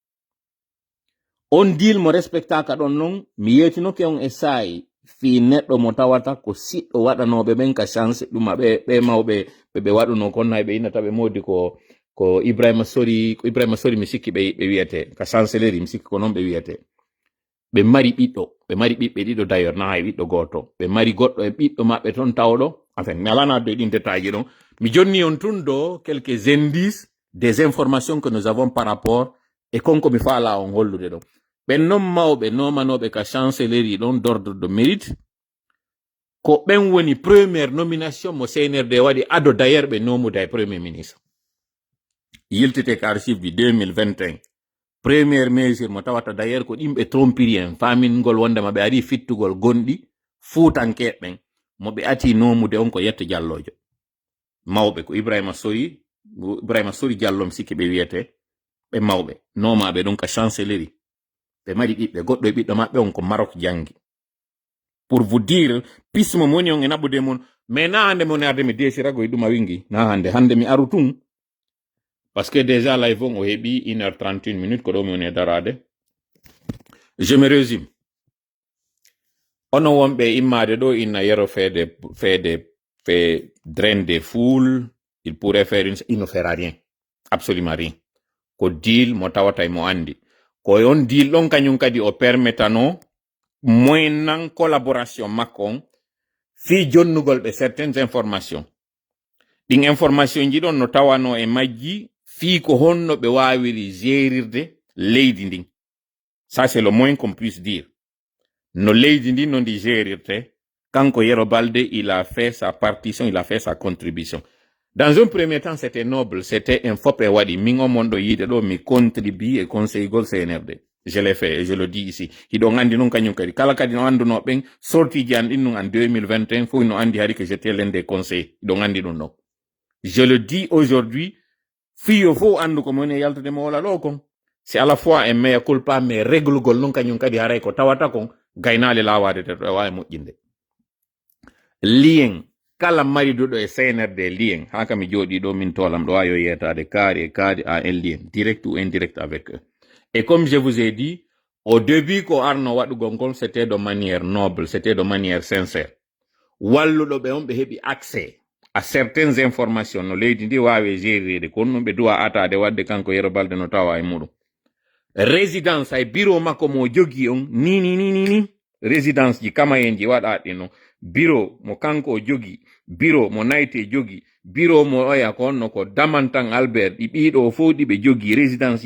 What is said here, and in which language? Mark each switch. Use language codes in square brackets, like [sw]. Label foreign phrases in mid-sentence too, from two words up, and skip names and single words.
[ff] on deal mo respectaka ɗon non mi yettinoke on e sayi fi neɗɗo mo tawata ko siɗɗo waɗanoɓe ɓen ka chance ɗuma ɓe mawɓe ɓe waɗuno kon hay ɓe innata ɓe modi ko Ibrahima Sori mi sikki ɓe wiyete ka chancellerie mi sikki ko noon ɓe wiyete ɓe mari ɓiɓɓe ɗiɗo d'ailleurs na hay ɓiɗɗo goto ɓe mari goɗɗo e ɓiɗɗo maɓɓe toon tawɗo enfin mi alana de ɗin détail ji ɗon mi jonni on tun do [fr] quelques indices des informations que nous avons par rapport [ff] e konko mi faala on hollude ɗon ɓen noon mawɓe nomanoɓe ka chancellerie ɗon [fr] d'ordre de mérite [ff] ko ɓen woni [fr] première nomination [ff] mo CNRD waɗi ado d'ailleurs ɓe nomude e [fr] premier ministre [ff] yiltite ka [fr] archive du 2021 première [ff] mesure mo tawata d'ailleurs ko ɗimɓe trompiri en famingol wondema ɓe ari fittugol gonɗi fuutankeɓen mo ɓe ati nomude on ko Yetto Diallojo mawɓe ko Ibrahima Sori Diallo mi sikki ɓe wiyete ɓe mawɓe nomaɓe ɗon ka chancellerie ɓe mari ɓiɓɓe goɗɗo e ɓiɗɗo maɓɓe on ko Maroc jangi [fr] pour vous dire [ff] pismo moni on e naɓude mon mais na hande mon arde mi desirago e ɗum a wingi na hande mi aru tun [fr] parce que déjà [ff] live on o heɓi 1h31 minutes ko ɗo mi woni e darade [fr] je me résume [ff] ono wonɓe immade ɗo inna Yero [fr] fait draine des foules il pourrait faire il ne fera rien absolument rien [ff] ko deal mo tawata mo andi ko on deal ɗon kañum kadi o permettano moyennan collaboration makko on fi jonnugol ɓe [fr] certaines informations [ff] ɗin information ji ɗon no tawano e majji fi ko honno ɓe wawiri gérirde leydi ndin [fr] ça c'est le moins qu'on puisse dire [ff] no leydi ndin no ndi gérirte kanko Yero Balde [fr] il a fait sa partition il a fait sa contribution dans un premier temps c'était noble c'était un [ff] fop e waɗi min o mon ɗo yiide ɗo mi contribue e conseil gol CNRD [fr] je l'ai fait et je le dis ici [ff] hiɗon andi noon kañum kadi kala kadi no anduno ɓen sorti ji an ɗin nun en 2021 fof no andi hari [fr] que j'étais l'un des conseils [ff] hiɗon andi ɗum ɗon [fr] je le dis aujourd'hui [ff] fiyo fof andu ko moni yaltude mo wala ɗo kon [fr] c'est à la fois un mea culpa mais [ff] réglugol noon kañum kadi haray ko tawata kon gaynale lawade te ɗo e wawi moƴƴinde lien kala mariduɗo e CNRD lien ha kam mi jooɗi ɗo min tolam ɗo ayo yetade kaari [fr] a un lien direct ou indirect avec eux et comme je vous ai dit au début [ff] ko arno waɗugol ngol [fr] c'était de manière noble c'était de manière sincère [ff] walluɗo ɓe on ɓe heɓi [fr] accès à certaines informations [ff] no leydi ndi wawi géride kono ɗum ɓe duwa atade wadde kanko Yero Balde no tawa e muɗum résidence ay bureau makko mo jogi on ni résidence ji kama en ji waɗaɗi no bureau mo kanko o jogi bureau mo nayti jogi bureau mo oya ko onno ko Damantan Albert ɗi ɓiɗo fof ɗi ɓe jogi résidence